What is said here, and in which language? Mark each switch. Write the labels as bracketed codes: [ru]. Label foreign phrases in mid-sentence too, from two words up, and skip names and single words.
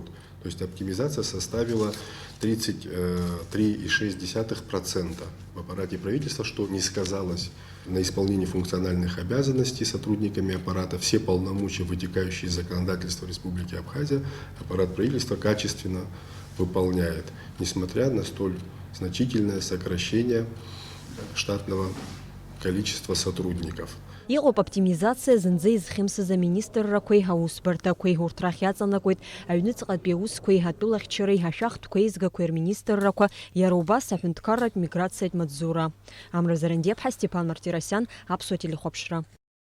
[ru] То есть оптимизация составила 33,6% в аппарате правительства, что не сказалось на исполнении функциональных обязанностей сотрудниками аппарата. Все полномочия, вытекающие из законодательства Республики Абхазия, аппарат правительства качественно выполняет, несмотря на столь значительное сокращение штатного количества сотрудников. [ab] Иҟоуп оптимизациа зынӡа изхьымсыз аминистррақәеи аусбарҭақәеи, урҭ рахь иаҵанакуеит аҩныҵҟатәи аусқәеи атәылахьчареи ашәахтәқәеи еизгақәеи рминистррақәа, иара убас аҳәынҭқарратә миграциатә маҵзура. Амра Зарандиаԥҳа, Степан Мартиросиан, Аԥсуа телехәаԥшра.